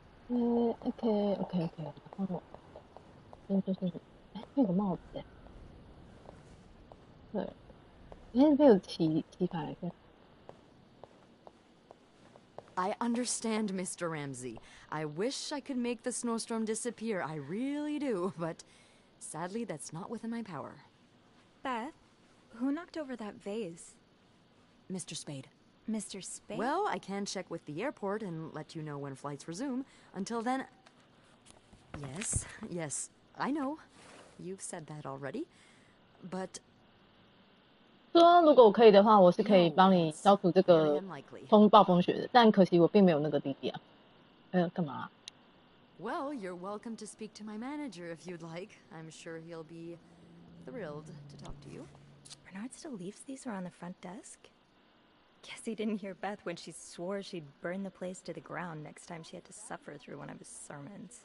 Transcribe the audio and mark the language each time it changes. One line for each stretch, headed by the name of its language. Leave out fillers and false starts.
Chinese: OK， 然后这就是哎，这个帽子哎，对，哎，这边有提牌的。
English: I understand, Mr. Ramsey. I wish I could make the snowstorm disappear. I really do, but sadly that's not within my power. Beth, who knocked over that vase? Mr. Spade. Mr. Spade? Well, I can check with the airport and let you know when flights resume. Until then... Yes, I know. You've said that already. But...
Chinese: 说如果我可以的话，我是可以帮你消除这个暴风雪的，但可惜我并没有那个弟弟啊。干嘛啊？
English: Well, you're welcome to speak to my manager if you'd like. I'm sure he'll be thrilled to talk to you. Bernard still leaves these around the front desk? Guess he didn't hear Beth when she swore she'd burn the place to the ground next time she had to suffer through one of his sermons.